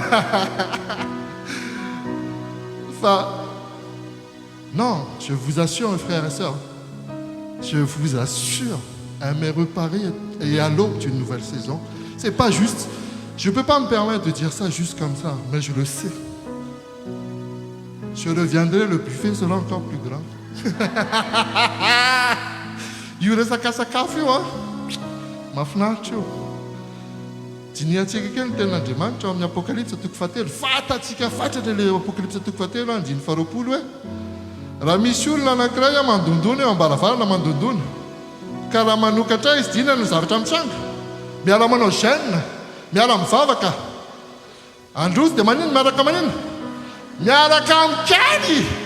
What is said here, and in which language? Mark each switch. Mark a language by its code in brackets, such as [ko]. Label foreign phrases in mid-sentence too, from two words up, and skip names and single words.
[fr] Enfin, non, je vous assure, mes frères et sœurs, je vous assure, aimer reparer et à l'aube d'une nouvelle saison, c'est pas juste. Je ne peux pas me permettre de dire ça juste comme ça, mais je le sais. Je reviendrai, le buffet sera encore plus grand. [mg] Diniatsika kely ny tenin'Andriamanitra amin'ny apokalypse toko fahatelo fatatsika fatratra le apokalypse toko fahatelo andiny faharoapolo hoe raha misy olona anankiray mandondona eo ambaravarana mandondona ka raha manokatra izy dina no zavatra mitranga miala manao gêne miala mivavaka androzy dia manino miaraka manino miaraka mikely